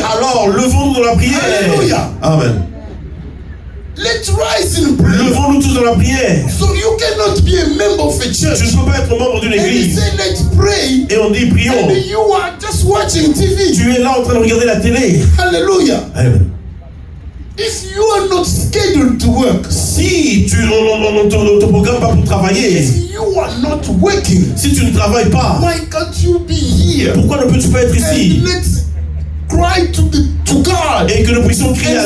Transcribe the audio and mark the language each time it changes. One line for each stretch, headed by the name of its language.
French: Alors, levons-nous dans la prière. Alléluia.
English: Amen. Let's rise in prayer.
French: Levons-nous tous dans la prière.
English: So you cannot be a member of a church.
French: Je ne peux pas être membre d'une
English: And he
French: église.
English: said, let's pray.
French: Et on dit, prions.
English: And you are just watching TV.
French: Tu es là en train de regarder la télé.
English: Hallelujah. Amen. If you are not scheduled to work,
French: Si on te programme pas pour travailler,
English: if you are not working,
French: si tu ne travailles pas,
English: why can't you be here?
French: pourquoi ne peux-tu pas être ici?
English: And let's cry to God
French: Et que nous puissions crier à